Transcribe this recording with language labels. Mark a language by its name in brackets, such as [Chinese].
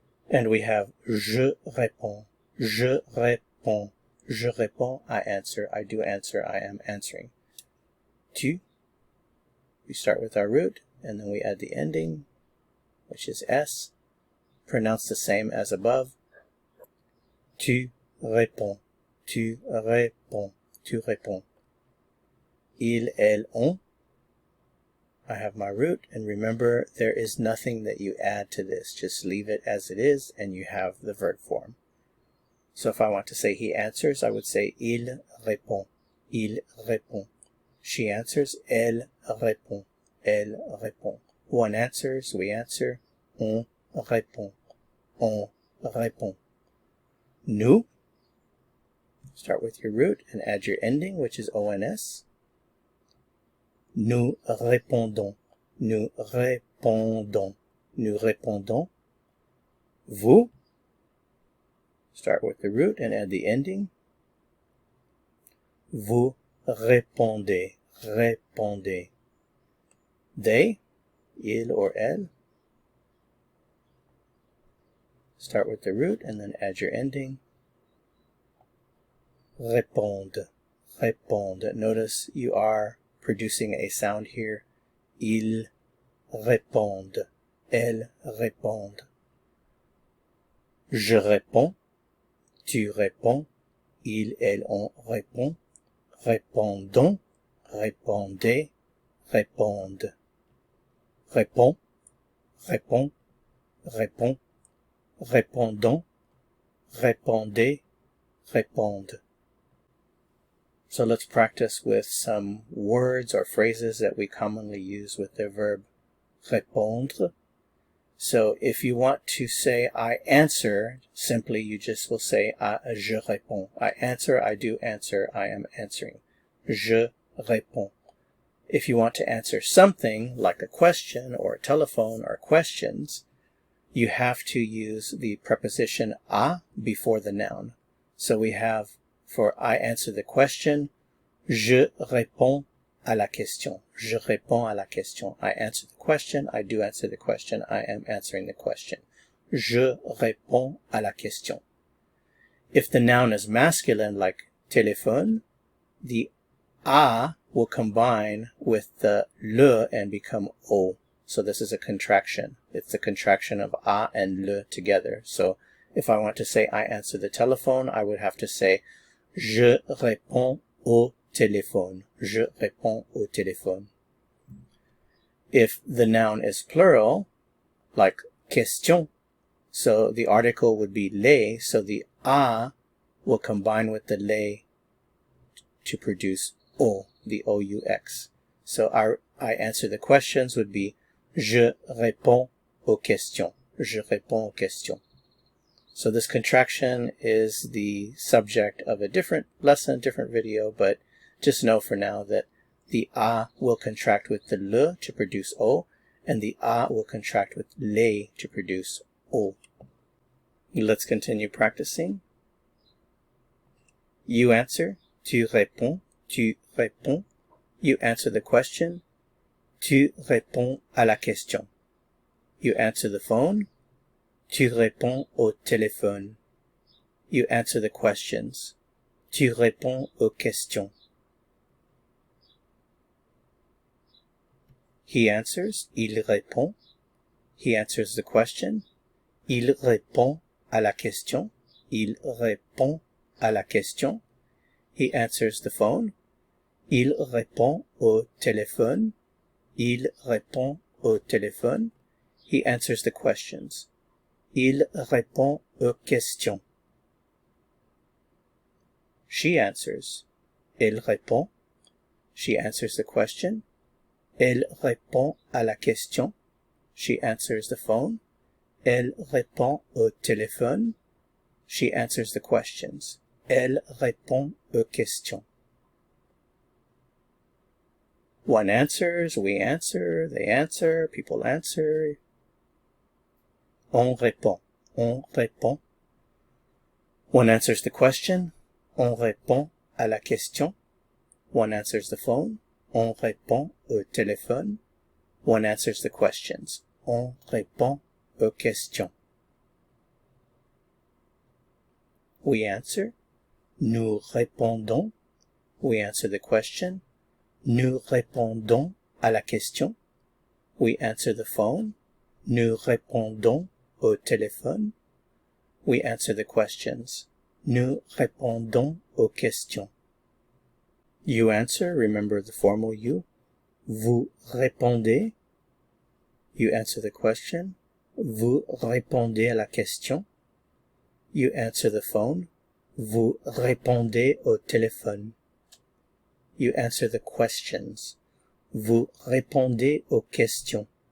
[English] And we have [French] je réponds, je réponds, je réponds, [English] I answer, I do answer, I am answering. Tu, we start with our root, and then we add the ending, which is S, pronounced the same as above. [French] Tu réponds, tu réponds, tu réponds. [English] Il, elle, on, I have my root, and remember, there is nothing that you add to this. Just leave it as it is, and you have the verb form. So if I want to say he answers, I would say [French] il répond, il répond. [English] She answers, [French] elle répond, elle répond. [English] One answers, we answer, [French] on répond, on répond. [English] Nous, start with your root and add your ending, which is ONS. [French] Nous répondons, nous répondons, nous répondons. [English] Vous, start with the root and add the ending. [French] Vous répondez, répondez. [English] They, il or elle, start with the root and then add your ending. [French] Répondent, répondent. [English] Notice you are producing a sound here. [French] Ils répondent, elles répondent. Je réponds, tu réponds, il, elle, on répond. Répondons, répondez, répondent. Réponds, répond, répond. Répondons, répondez, répondent. [English] So let's practice with some words or phrases that we commonly use with the verb répondre. So if you want to say I answer, simply you just will say [French] je réponds. [English] I answer, I do answer, I am answering. [French] Je réponds. [English] If you want to answer something like a question or a telephone or questions, you have to use the preposition à before the noun. So we have, for I answer the question, [French] je réponds à la question. Je réponds à la question. [English] I answer the question, I do answer the question, I am answering the question. [French] Je réponds à la question. [English] If the noun is masculine like téléphone, the à will combine with the le and become o. So this is a contraction. It's the contraction of a and le together. So if I want to say I answer the telephone, I would have to say [French] Je réponds au téléphone. Je réponds au téléphone. [English] If the noun is plural, like question, so the article would be les, so the a will combine with the les to produce o, the O-U-X. So I answer the questions would be [French] je réponds aux questions. Je réponds aux questions. [English] So this contraction is the subject of a different lesson, different video, but just know for now that the a will contract with the le to produce o, and the a will contract with les to produce o. Let's continue practicing. You answer, [French] tu réponds, tu réponds. [English] You answer the question, [French] tu réponds à la question. [English] You answer the phone, [French] tu réponds au téléphone. [English] You answer the questions, [French] tu réponds aux questions. [English] He answers, [French] il répond. [English] He answers the question, [French] il répond à la question. Il répond à la question. [English] He answers the phone, [French] il répond au téléphone. Il répond au téléphone. [English] He answers the questions. [French] Il répond aux questions. [English] She answers. [French] Elle répond. [English] She answers the question. [French] Elle répond à la question. [English] She answers the phone. [French] Elle répond au téléphone. [English] She answers the questions. [French] Elle répond aux questions. [English] One answers, we answer, they answer, people answer. [French] On répond. On répond. [English] One answers the question. [French] On répond à la question. [English] One answers the phone. [French] On répond au téléphone. [English] One answers the questions. [French] On répond aux questions. [English] We answer. [French] Nous répondons. [English] We answer the question. [French] Nous répondons à la question. [English] We answer the phone. [French] Nous répondons au téléphone. [English] We answer the questions. [French] Nous répondons aux questions. [English] You answer, remember the formal you. [French] Vous répondez. [English] You answer the question. [French] Vous répondez à la question. [English] You answer the phone. [French] Vous répondez au téléphone. [English] You answer the questions. [French] Vous répondez aux questions.